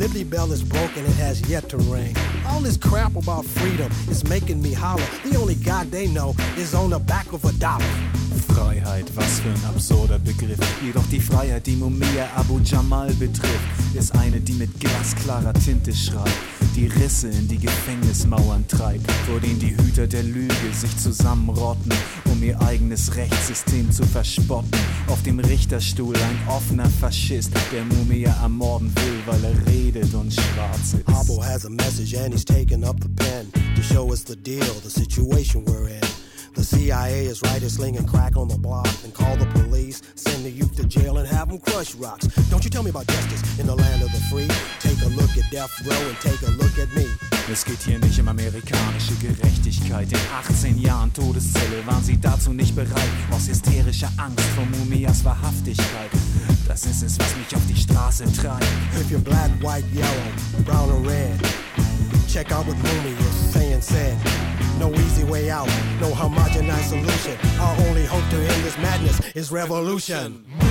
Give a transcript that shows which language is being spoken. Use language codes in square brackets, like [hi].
[en] Bell is broken, it has yet to ring. All this crap about freedom is making me holler. The only God they know is on the back of a dollar. [de] Freiheit, was für ein absurder Begriff. Jedoch die Freiheit, die Mumia Abu Jamal betrifft, ist eine, die mit glasklarer Tinte schreibt, die Risse in die Gefängnismauern treibt, vor denen die Hüter der Lüge sich zusammenrotten, um ihr eigenes Rechtssystem zu verspotten. Auf dem Richterstuhl ein offener Faschist, der Mumia ermorden will, weil er redet und schwarz ist. [en] Harbo has a message and he's taking up the pen to show us the deal, the situation we're in. The CIA is right, is slinging crack on the block. Then call the police, send the youth to jail and have them crush rocks. Don't you tell me about justice in the land of the free. Take a look at death row and take a look at me. [de] Es geht hier nicht um amerikanische Gerechtigkeit. In 18 Jahren Todeszelle waren sie dazu nicht bereit. Aus hysterischer Angst vor Mumias Wahrhaftigkeit. Das ist es, was mich auf die Straße treibt. [en] If you're black, white, yellow, brown or red, check out what Mumia is saying said. No easy way out, no homogenized solution. Our only hope to end this madness is revolution.